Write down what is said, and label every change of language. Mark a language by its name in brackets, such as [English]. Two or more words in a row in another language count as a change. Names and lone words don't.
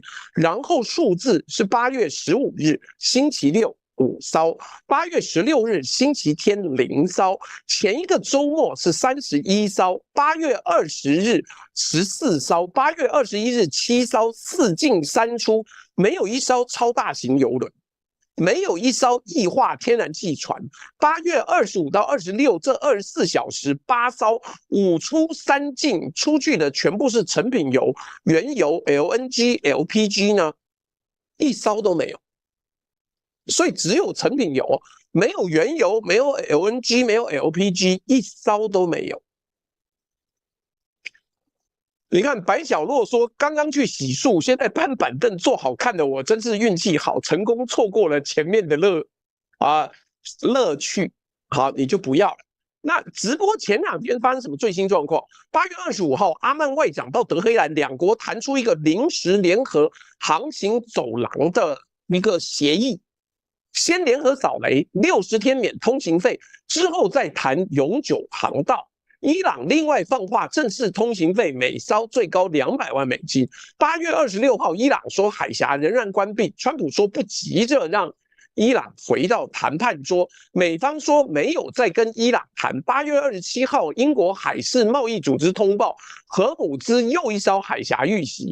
[Chinese] 然後數字是8月15日，星期六5艘，8月16日星期天0艘，前一個周末是31艘，8月20日14艘，8月21日7艘，4進3出，沒有一艘超大型郵輪。沒有一艘液化天然氣船。8月25到26這24小時8艘，5出3進，出去的全部是成品油、原油、LNG、LPG 呢，一艘都沒有。所以只有成品油，沒有原油，沒有 LNG， 沒有 LPG， 一艘都沒有。你看白小洛說剛剛去洗漱，現在搬板凳坐好看的我真是運氣好，成功錯過了前面的樂趣。好，你就不要了。那直播前2天發生什麼最新狀況？8月25號，阿曼外長到德黑蘭，兩國談出一個臨時聯合航行走廊的一個協議，先聯合掃雷，60天免通行費，之後再談永久航道。伊朗另外放話，正式通行費每艘最高200萬美金。8月26號，伊朗說海峽仍然關閉，川普說不急着讓伊朗回到談判桌，美方說沒有再跟伊朗談。8月27號，英國海事貿易組織通報，荷姆茲又一艘海峽遇襲。